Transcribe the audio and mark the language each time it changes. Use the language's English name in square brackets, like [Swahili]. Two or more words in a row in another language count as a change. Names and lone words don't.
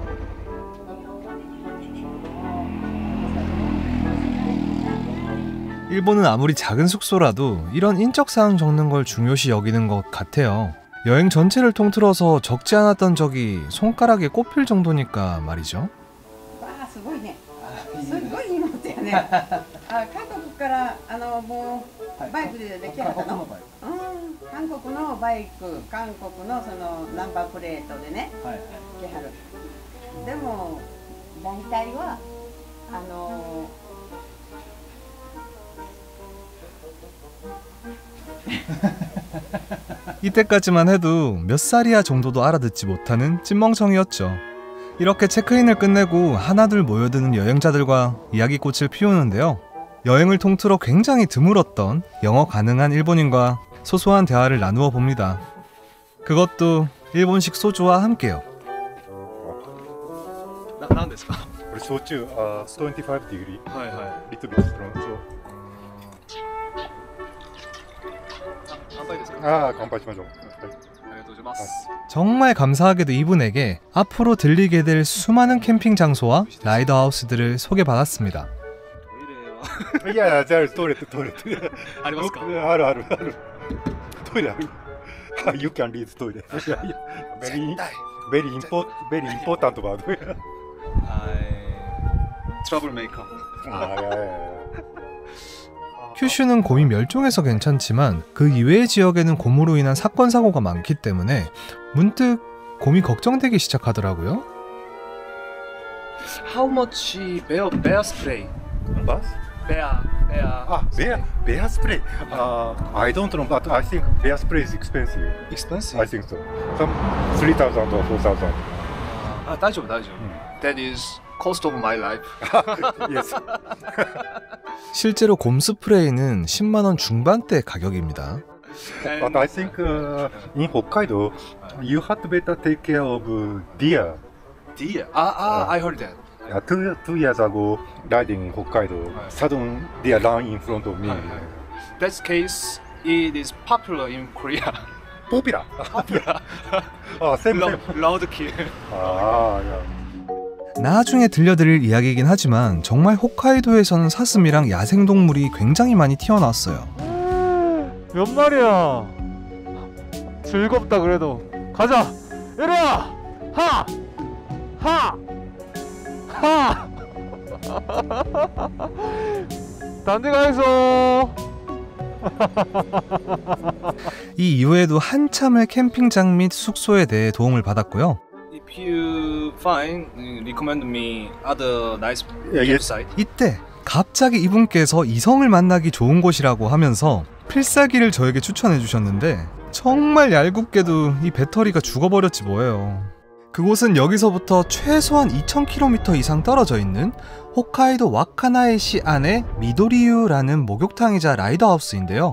[Korean] 일본은 아무리 작은 숙소라도 이런 인적사항 적는 걸 중요시 여기는 것 같아요. 여행 전체를 통틀어서 적지 않았던 적이 손가락에 꼽힐 정도니까 말이죠. [Japanese] すごいね。すごい荷物やね。韓国からもうバイクで来はったの。韓国のバイク、韓国のそのナンバープレートでね、来はる。でも大体は [Korean] 이때까지만 해도 몇 살이야 정도도 알아듣지 못하는 찐멍청이였죠. 이렇게 체크인을 끝내고 하나둘 모여드는 여행자들과 이야기꽃을 피우는데요. 여행을 통틀어 굉장히 드물었던 영어 가능한 일본인과 소소한 대화를 나누어 봅니다. 그것도 일본식 소주와 함께요. [Japanese] 何ですか？これ焼酎25 degree はいは [English] little bit strong [Japanese] 乾杯ですか？乾杯しましょう、ありがとうございます。 [Korean] 정말 감사하게도 이분에게 앞으로 들리게 될 수많은 캠핑 장소와 라이더 하우스들을 소개받았습니다. [Japanese] いやいやじゃあトイレありますか？あるトイレある [English] You can read トイレ very important about trouble maker. [Korean] 큐슈는 곰이 멸종해서 괜찮지만 그 이외의 지역에는 곰으로 인한 사건 사고가 많기 때문에 문득 곰이 걱정되기 시작하더라고요. [English] How much bear spray? Bus? bear bear spray I don't know but I think bear spray is expensive expensive? I think so some 3,000 or 4,000 大丈夫。That is cost of my life. Yes [Korean] 실제로 곰 스프레이는 10만원 중반대 가격입니다. [English] But I think in Hokkaido you had to better take care of deer. Deer? I heard that. 2 years ago riding in Hokkaido, sudden deer ran in front of me. That case, it is popular in Korea. Popular. Same. Loud kill. yeah. [Korean] 나중에 들려드릴 이야기이긴 하지만 정말 홋카이도에서는 사슴이랑 야생동물이 굉장히 많이 튀어나왔어요. 몇 마리야? 즐겁다 그래도. 가자. 이리와. 하. 딴 데 가 있어. 이 이후에도 한참을 캠핑장 및 숙소에 대해 도움을 받았고요. [English] If you find, recommend me other nice campsite. [Korean] 이때 갑자기 이분께서 이성을 만나기 좋은 곳이라고 하면서 필살기를 저에게 추천해 주셨는데 정말 얄궂게도 이 배터리가 죽어버렸지 뭐예요. 그곳은 여기서부터 최소한 2000km 이상 떨어져 있는 홋카이도 와카나에시 안의 미도리유라는 목욕탕이자 라이더하우스인데요.